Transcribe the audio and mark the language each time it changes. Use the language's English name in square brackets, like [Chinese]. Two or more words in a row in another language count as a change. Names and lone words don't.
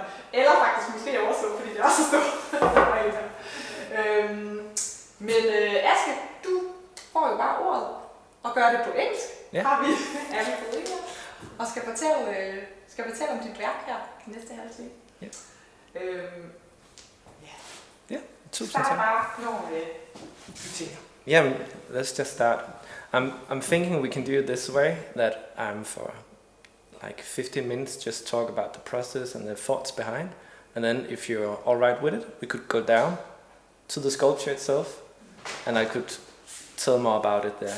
[Danish] Eller faktisk måske også, fordi det er også så stort. Men Aske, du får jo bare ordet og gør det på engelsk. Ja. Har vi alle på engelsk, og skal fortælle om dit værk her i næste halve time. Ja. Ja. Tusind Start tak. bare, når du tænker. [English] Yeah, let's just start. I'm thinking we can do it this way, that I'm for like 15 minutes just talk about the process and the thoughts behind, and then if you're all right with it, we could go down to the sculpture itself, and I could tell more about it there.